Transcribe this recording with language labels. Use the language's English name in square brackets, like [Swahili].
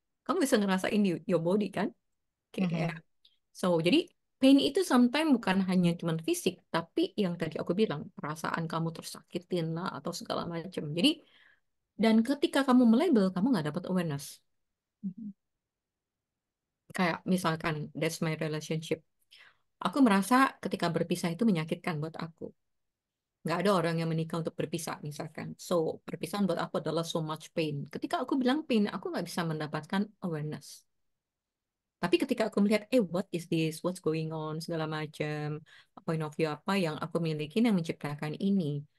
[Indonesian] Kamu bisa ngerasain di [English] your body [Indonesian] kan? Kayak Mhm. so, jadi pain itu sometimes bukan hanya cuman fisik, tapi yang tadi aku bilang, perasaan kamu tersakitin lah atau segala macam. Jadi, dan ketika kamu melabel, kamu nggak dapat awareness. Kayak misalkan, [English] that's my relationship. [Indonesian] Aku merasa ketika berpisah itu menyakitkan buat aku. Nggak ada orang yang menikah untuk berpisah, misalkan. So, perpisahan buat aku adalah [English] so much pain. [Indonesian] Ketika aku bilang pain, aku nggak bisa mendapatkan awareness. Tapi ketika aku melihat, [English] what is this, what's going on, [Indonesian] segala macam, [English] point of view [Indonesian] apa yang aku miliki yang menciptakan ini.